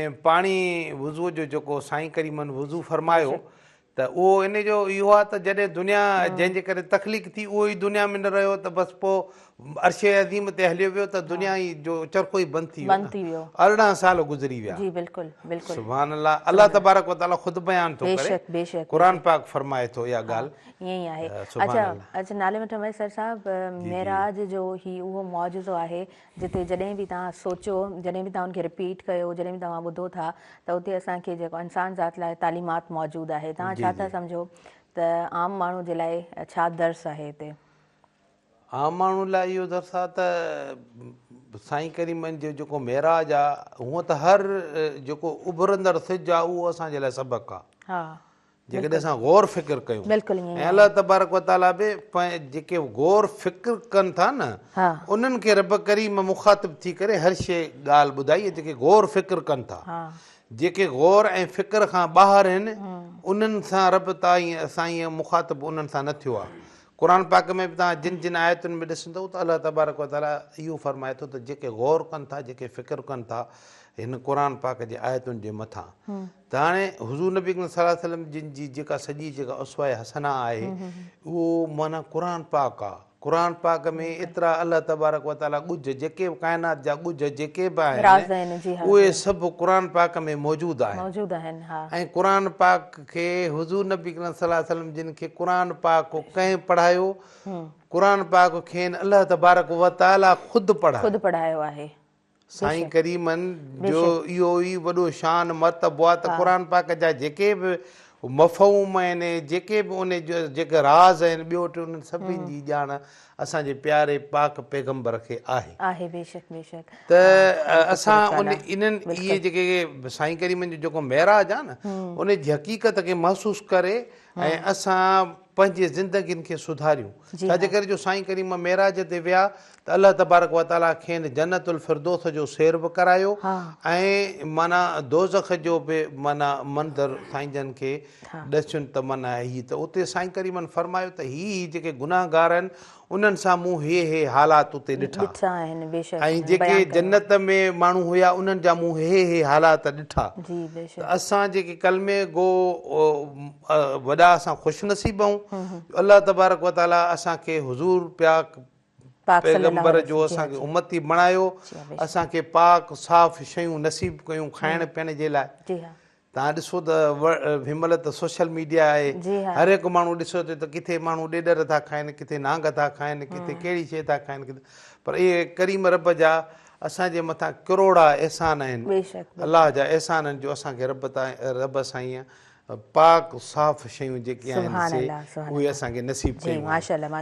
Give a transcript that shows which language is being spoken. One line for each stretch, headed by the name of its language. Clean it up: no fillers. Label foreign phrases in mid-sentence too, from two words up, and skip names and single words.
Sindhi: पाणी वुज़ू जो जेको साईं करीमनि वुज़ू फरमायो त उहो इन जो इहो आहे त जॾहिं दुनिया जंहिंजे करे तकलीफ़ थी उहो ई दुनिया में न रहियो त बसि पोइ अर्शे अज़ीम ते हलियो वियो त दुनिया ई जो चरखो ई बंदि थी वियो। 18 साल गुज़री विया। जी बिल्कुलु बिल्कुलु।
Arabic: سبحان الله. الله تبارك وتعالى
Sindhi: ख़ुदि बयान थो करे, बेशक बेशक क़ुरान पाक फरमाए थो इहा ॻाल्हि। ईअं ई आहे।
Arabic: सुभान
Sindhi: अच्छा
Arabic: अल्लाह।
Sindhi: अच्छा, नाले में ठमई सर साहब, मेराज जो ही उहो मौजज़ो आहे जिते जॾहिं बि तव्हां सोचो, जॾहिं बि तव्हां उनखे रिपीट कयो, जॾहिं बि तव्हां ॿुधो था त उते असांखे जेको इंसान ज़ात लाइ तालीमात मौजूदु आहे। तव्हां छा था सम्झो त आम माण्हू जे लाइ छा दर्स आहे हिते? आम माण्हू लाइ इहो दर्स आहे त साईं करीमनि जो जेको मेराज आहे, हूअं त हर जेको उभरंदड़ सिज आहे उहो असांजे लाइ सबक़ु आहे। हा, जेकॾहिं असां गौर फ़िक्र कयूं, बिल्कुलु ईअं। ऐं
Arabic: الله تبارك وتعالى
Sindhi: बि जेके गौर फ़िक्र कनि था न, उन्हनि खे रब करीम मुखातिब थी करे हर शइ ॻाल्हि ॿुधाई। जेके गौर फ़िक्र कनि था, जेके गौर ऐं फ़िक्र खां ॿाहिरि आहिनि, उन्हनि सां रब ताईं साईं मुखातिब उन्हनि सां न थियो आहे। क़ुरान पाक में बि तव्हां जिन जिन आयतुनि में ॾिसंदव त
Arabic: الله تبارك وتعالى
Sindhi: इहो फरमाए थो त जेके गौर कनि था, जेके फ़िक्र कनि था हिन क़ुरान पाक जे आयतुनि जे मथां, त हाणे हुज़ूर नबी
Arabic: صلى الله عليه وسلم
Sindhi: जिन जी जेका सॼी जेका उसवा हसना आहे उहो माना क़ुरान पाक आहे। क़ुरान पाक में एतिरा
Arabic: الله تبارك وتعالى
Sindhi: ॻुझ, जेके बि काइनात जा ॻुझ जेके बि आहिनि उहे सभु क़ुरान पाक में मौजूदु आहिनि। ऐं क़ुरान पाक खे हुज़ूर नबी
Arabic: صلى الله عليه وسلم
Sindhi: जिन खे क़ुरान पाक कंहिं पढ़ायो, क़ुरान पाक खे
Arabic: الله تبارك وتعالى
Sindhi: ख़ुदि पढ़ायो आहे। साईं करीमनि जो इहो ई वॾो शान मर्तबो आहे त क़ुरान पाक जा जेके बि मफ़हूम आहिनि, जेके बि उन जो जेके राज़ आहिनि, ॿियो टियों उन्हनि सभिनी जी ॼाण असांजे प्यारे पाक पैगम्बर खे आहे। बेशक बेशक। त असां इन्हनि इहे जेके साईं करीमनि जो जेको मेराज आहे न, उन जी हक़ीक़त खे महसूसु करे ऐं असां पंहिंजे ज़िंदगियुनि खे सुधारियूं। छाजे करे जो साईं करीम मेराज ते विया त
Arabic: الله تبارك وتعالى
Sindhi: खेनि जन्नतुल फिरदौस जो सैर बि करायो ऐं माना दोज़ख जो बि माना मंदरु साईं जन खे ॾसियुनि त माना हीअ त उते साईं करीमनि फरमायो त हीअ जेके गुनाहगार आहिनि उन्हनि सां मूं हे हालात उते ॾिठा ऐं जेके जन्नत में माण्हू हुया उन्हनि जा मूं हे हालात ॾिठा। त असां जेके कलमे गो वॾा असां ख़ुशनसीब आहियूं,
Arabic: الله تبارك وتعالى
Sindhi: असांखे हुज़ूर पैगम्बर जो असांखे उम्मती बणायो, असांखे पाक साफ़ शयूं नसीब कयूं खाइण पीअण जे लाइ। तव्हां ॾिसो त हिनमहिल त सोशल मीडिया आहे, हर हिकु माण्हू ॾिसो त किथे माण्हू ॾेॾर था खाइनि, किथे नांग था खाइनि, किथे कहिड़ी शइ था खाइनि, पर इहे करीम रब जा असांजे मथां करोड़ा अहसान आहिनि, अलाह जा अहसान आहिनि जो असांखे रब साईं पाक साफ़ शयूं जेके आहिनि उहे असांखे नसीब कयूं।